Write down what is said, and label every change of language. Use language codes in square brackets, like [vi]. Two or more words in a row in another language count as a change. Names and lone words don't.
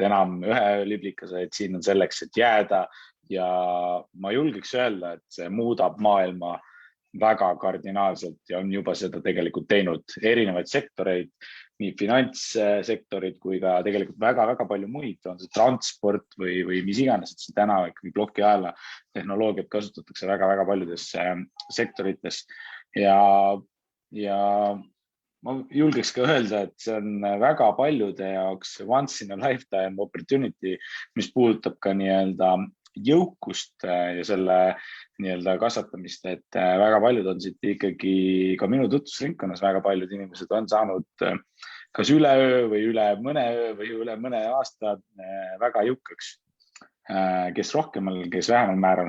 [et] enam ühe liblikase, et siin on selleks, et jääda ja ma julgeks öelda, et see muudab maailma väga kardinaalselt ja on juba seda tegelikult teinud erinevaid sektoreid, nii finantssektorid kui ka tegelikult väga palju muid, on see transport või mis iganes, et see täna ikkagi plokiahela tehnoloogiat kasutatakse väga paljudes sektorites ja ma julgeks ka öelda, et see on väga paljude jaoks [en] once in a lifetime opportunity, [et] mis puudutab ka jõukust ja selle kasvatamist, et väga paljud on siit ikkagi ka minu tutvusringkonnas, väga paljud inimesed on saanud kas üleöö või üle mõne öö või üle mõne aasta väga jõukaks, kes rohkemal, kes vähemal määral.